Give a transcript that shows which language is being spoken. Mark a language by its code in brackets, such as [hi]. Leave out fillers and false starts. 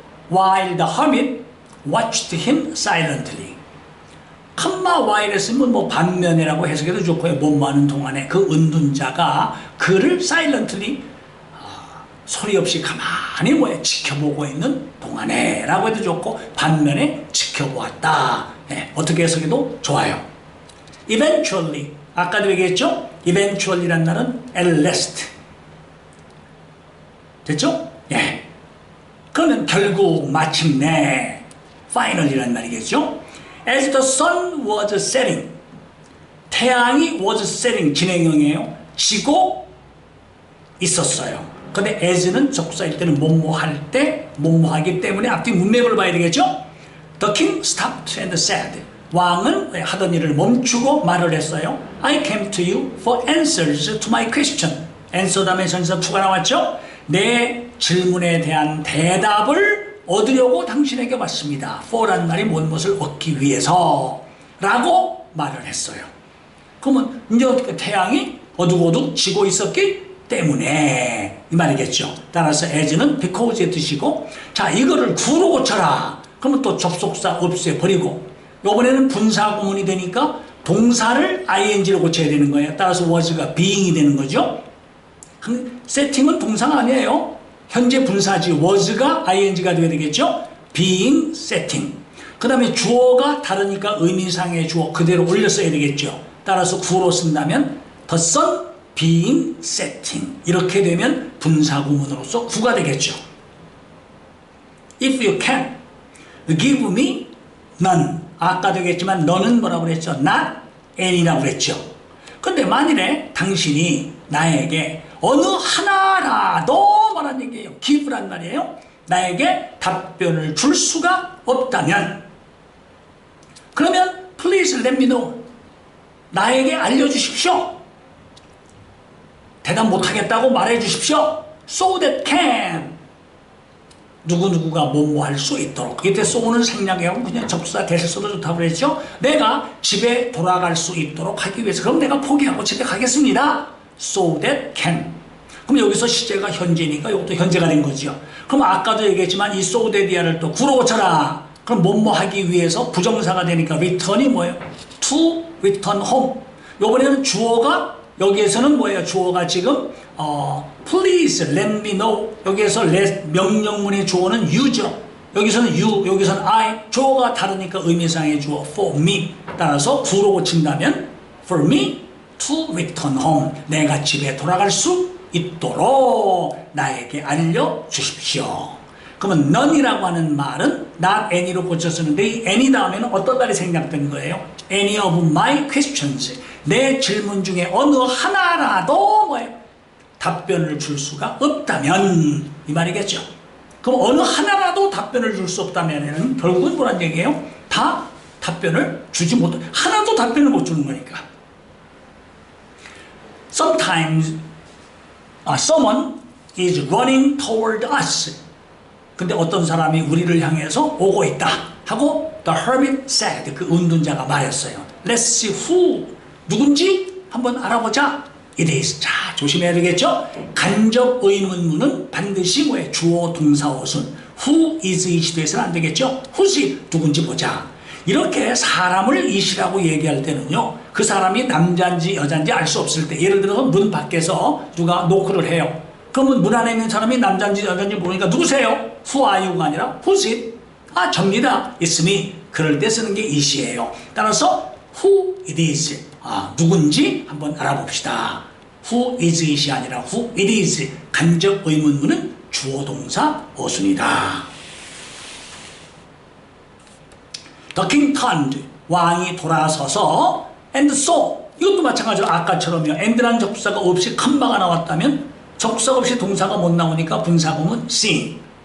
[en] While the hermit watched him silently. [ko] 컴마 while 했으면 뭐 반면이라고 해석해도 좋고요. 뭐하는 동안에 그 은둔자가 그를 silently 소리 없이 가만히 뭐예요? 지켜보고 있는 동안에 라고 해도 좋고 반면에 지켜보았다. 네, 어떻게 해석해도 좋아요. Eventually, 아까도 얘기했죠? [en] Eventually란 말은 at last. [ko] 됐죠? 예. 그러면 결국 마침내 finally란 말이겠죠? [en] As the sun was setting, [ko] 태양이 [en] was setting 진행형이에요. [ko] 지고 있었어요. 근데 as는 접사일 때는 뭐뭐할 때 뭐뭐하기 때문에 앞뒤 문맥을 봐야 되겠죠? [en] The king stopped and said, [ko] 왕은 하던 일을 멈추고 말을 했어요. [en] I came to you for answers to my question. answer 다음에 전치사 to가 나왔죠? [ko] 내 질문에 대한 대답을 얻으려고 당신에게 왔습니다. for란 말이 무엇을 얻기 위해서 라고 말을 했어요. 그러면 이제 어떻게 태양이 어둑어둑 지고 있었기 때문에 이 말이겠죠. 따라서 as는 because의 뜻이고, 자, 이거를 구로 고쳐라. 그러면 또 접속사 없애버리고, 이번에는 분사 구문이 되니까 동사를 ing로 고쳐야 되는 거예요. 따라서 was가 being이 되는 거죠. 세팅은 동사가 아니에요. 현재 분사지 was가 ing가 되어야 되겠죠. [en] being setting. [ko] 그 다음에 주어가 다르니까 의미상의 주어 그대로 올렸어야 되겠죠. 따라서 구로 쓴다면 [en] the sun being setting. [ko] 이렇게 되면 분사 구문으로서 구가 되겠죠. [en] If you can give me none. [ko] 아까 되겠지만 너는 뭐라고 그랬죠? not any라고 그랬죠. 근데 만일에 당신이 나에게 어느 하나라도 말한 얘기예요. give란 말이에요. 나에게 답변을 줄 수가 없다면, 그러면 [en] please let me know. [ko] 나에게 알려주십시오. 대답 못하겠다고 말해주십시오. [en] so that can. [ko] 누구누구가 뭐뭐 할 수 있도록. 이때 so는 생략하고 그냥 접수사 대실 써도 좋다고 그랬죠. 내가 집에 돌아갈 수 있도록 하기 위해서. 그럼 내가 포기하고 집에 가겠습니다. [en] so that can. [ko] 그럼 여기서 시제가 현재니까 이것도 현재가 된 거죠. 그럼 아까도 얘기했지만 이 so that이야를 또 구로 고쳐라. 그럼 뭐뭐 하기 위해서 부정사가 되니까 return이 뭐예요? [en] to return home. [ko] 요번에는 주어가, 여기에서는 뭐예요? 주어가 지금 [en] please let me know. [ko] 여기에서 let 명령문의 주어는 you죠. 여기서는 you, 여기서는 I. 주어가 다르니까 의미상의 주어 for me. 따라서 구로 고친다면 [en] for me to return home. [ko] 내가 집에 돌아갈 수 있도록 나에게 알려주십시오. 그러면 none이라고 하는 말은 not any로 고쳤었는데 이 any 다음에는 어떤 말이 생략된 거예요? [en] any of my questions. [ko] 내 질문 중에 어느 하나라도 뭐예요? 답변을 줄 수가 없다면, 이 말이겠죠. 그럼 어느 하나라도 답변을 줄 수 없다면 결국은 뭐란 얘기예요? 다 답변을 주지 못, 하나도 답변을 못 주는 거니까. [en] Sometimes someone is running toward us. [ko] 근데 어떤 사람이 우리를 향해서 오고 있다 하고 the hermit said. 그 운둔자가 말했어요. [en] Let's see who. [ko] 누군지 한번 알아보자. [en] It is. [ko] 자, 조심해야 되겠죠? 간접 의문문은 반드시 뭐예요? 주어 동사 어순. Who is it이 돼서는 안 되겠죠? who's 누군지 보자. 이렇게 사람을 it이라고 얘기할 때는요, 그 사람이 남자인지 여자인지 알 수 없을 때, 예를 들어서 문 밖에서 누가 노크를 해요. 그러면 문 안에 있는 사람이 남자인지 여자인지 모르니까 누구세요? [en] Who are you가 아니라 who's it? [ko] 아, 접니다. [en] It's me. [ko] 그럴 때 쓰는 게 it이에요. [en] 따라서 who it is. [ko] 아, 누군지 한번 알아봅시다. [en] Who is it이 아니라 who it is. [ko] 간접 의문문은 주어 동사 어순이다. [en] The king turned. [ko] 왕이 돌아서서 [en] and saw. [ko] 이것도 마찬가지로 아까처럼요. and라는 접수사가 없이 컴마가 나왔다면, 접수사가 없이 동사가 못 나오니까 분사구문 seeing.